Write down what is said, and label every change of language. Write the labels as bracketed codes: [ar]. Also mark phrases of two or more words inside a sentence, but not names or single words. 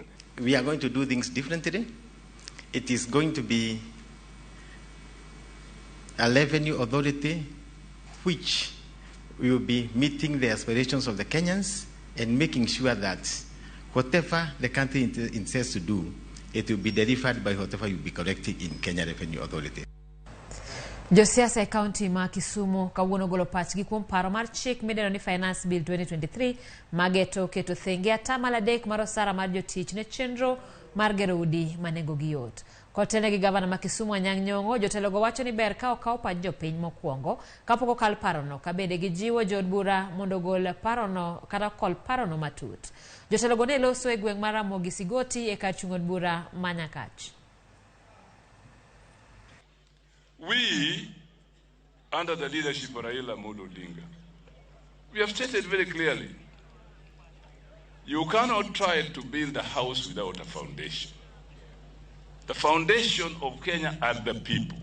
[en] We are going to do things differently. It is going to be a revenue authority which will be meeting the aspirations of the Kenyans and making sure that whatever the country intends to do, it will be delivered by whatever will be collected in Kenya Revenue Authority. [luo] Josiasa e kaunti ma Kisumu kawuono golo pachgi kuom paro mar chik midendo ni Finance Bill 2023 mageto keto thenge atamalo 3 mar osara mar jotich ne chenro mar gero udi manengogi yot. Kotene gi gavana ma Kisumu Anyang' Nyong'o, jotelogo wacho ni ber ka okaw pach jopiny mokwongo kapok okal parono ka bende gijiwo jood bura mondo gol parono kata kol parono matut. Jotelogo ne loso e gweng' mar Ramogi Sigoti e kar chung' od bura ma Nyakach. [en] We, under the leadership of Raila Amolo Odinga, we have stated very clearly, you cannot try to build a house without a foundation. The foundation of Kenya are the people.